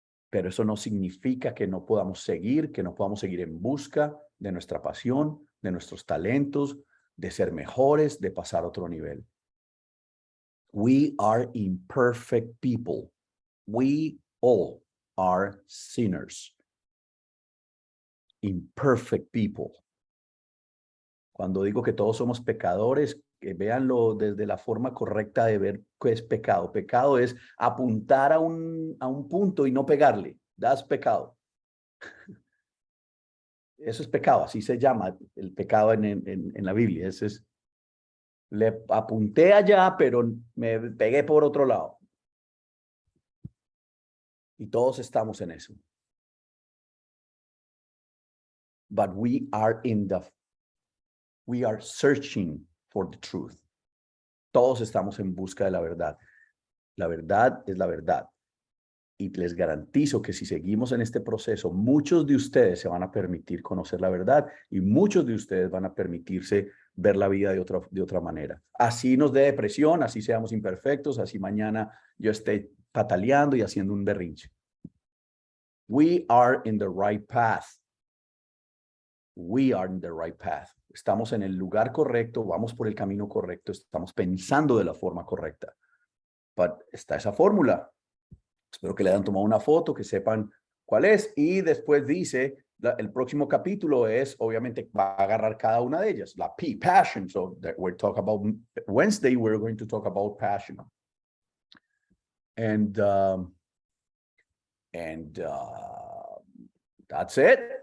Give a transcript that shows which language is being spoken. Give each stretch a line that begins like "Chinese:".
Spanish: Pero eso no significa que no podamos seguir, en busca de nuestra pasión, de nuestros talentos, de ser mejores, de pasar a otro nivel.
English: We are imperfect people. We all are sinners. Imperfect people.
Spanish: Cuando digo que todos somos pecadores, que véanlo desde la forma correcta de ver qué es pecado. Pecado es apuntar a un punto y no pegarle. Das pecado. Eso es pecado, así se llama el pecado en la Biblia. Ese es, le apunté allá, pero me pegué por otro lado. Y todos estamos en eso.
English: But we are searching for the truth.
Spanish: Todos estamos en busca de la verdad. La verdad es la verdad. Y les garantizo que si seguimos en este proceso, muchos de ustedes se van a permitir conocer la verdad y muchos de ustedes van a permitirse ver la vida de otra manera. Así nos dé depresión, así seamos imperfectos, así mañana yo esté pataleando y haciendo un berrinche.
English: We are in the right path. We are in the right path.
Spanish: Estamos en el lugar correcto, vamos por el camino correcto, estamos pensando de la forma correcta. But está esa fórmula. Espero que le hayan tomado una foto, que sepan cuál es. Y después dice, el próximo capítulo es, obviamente, va a agarrar cada una de ellas. La P, passion.
English: So that we're talking about Wednesday, we're going to talk about passion. And that's it.